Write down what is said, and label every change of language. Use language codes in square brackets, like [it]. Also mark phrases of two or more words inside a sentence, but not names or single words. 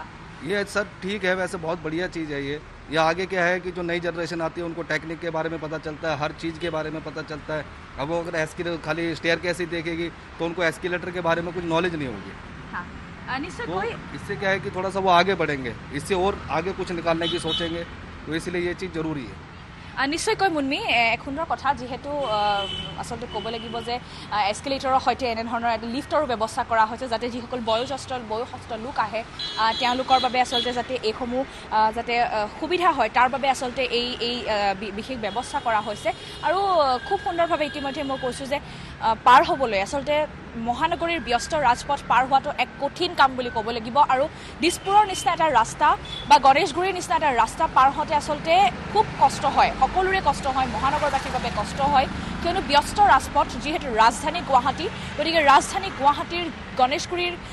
[hi] ये सर ठीक है वैसे बहुत बढ़िया चीज़ है ये आगे क्या है कि जो नई जनरेशन आती है उनको टेक्निक के बारे में पता चलता है हर चीज़ के बारे में पता चलता है अब वो अगर एस्केलेटर खाली स्टेयर कैसे देखेगी तो उनको एस्केलेटर के बारे में कुछ नॉलेज नहीं होगी तो इससे क्या है कि थोड़ा सा वो आगे बढ़ेंगे इससे और आगे कुछ निकालने की सोचेंगे तो इसलिए ये चीज़ ज़रूरी है [as] নিশ্চয়কৈ মুনমি এক সুন্দৰ কথা যিহেতু আচলতে ক'ব লাগিব যে এস্কেলেটৰৰ সৈতে এনেধৰণৰ এটা লিফ্টৰো ব্যৱস্থা কৰা হৈছে যাতে যিসকল বয়োজ্যেষ্ঠ লোক আহে তেওঁলোকৰ বাবে আচলতে যাতে এইসমূহ যাতে সুবিধা হয় তাৰ বাবে আচলতে এই বিশেষ ব্যৱস্থা কৰা হৈছে আৰু খুব সুন্দৰভাৱে ইতিমধ্যে মই কৈছোঁ যে পাৰ হ'বলৈ আচলতে মহানগৰীৰ ব্যস্ত ৰাজপথ পাৰ হোৱাটো এক কঠিন কাম বুলি ক'ব লাগিব আৰু দিছপুৰৰ নিচিনা এটা ৰাস্তা বা গণেশগুৰিৰ নিচিনা এটা ৰাস্তা পাৰ হওঁতে আচলতে খুব কষ্ট হয় সকলোৰে কষ্ট হয় মহানগৰবাসীৰ বাবে কষ্ট হয় কিয়নো ব্যস্ত ৰাজপথ যিহেতু ৰাজধানী গুৱাহাটী গতিকে ৰাজধানী গুৱাহাটীৰ গণেশগুৰিৰ